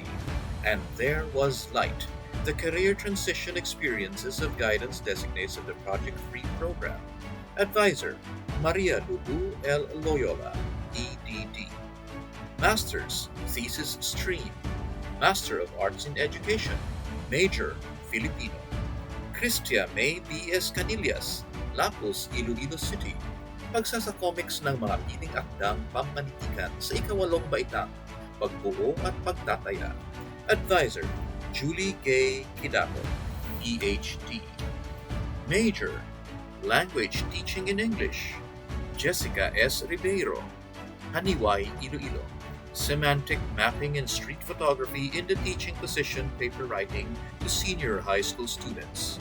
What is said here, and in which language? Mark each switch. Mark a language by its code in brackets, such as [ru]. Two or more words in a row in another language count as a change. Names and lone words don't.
[en] And There Was Light, the Career Transition Experiences of Guidance Designates of the Project Free Program. Advisor, Maria Lulu L. Loyola, EDD. Masters, Thesis Stream, Master of Arts in Education, Major, Filipino. Cristia May B.S. Canillas, Lapus, Iloilo City. [tl] Pagsasakomics ng mga piling akdang pamanitikan sa ikawalong baitang, pagbuo at pagtataya. [en] Advisor, Julie Gay Kidato, PhD. Major, Language Teaching in English, Jessica S. Ribeiro, Haniway, Iloilo. Semantic Mapping and Street Photography in the Teaching Position Paper Writing to Senior High School Students.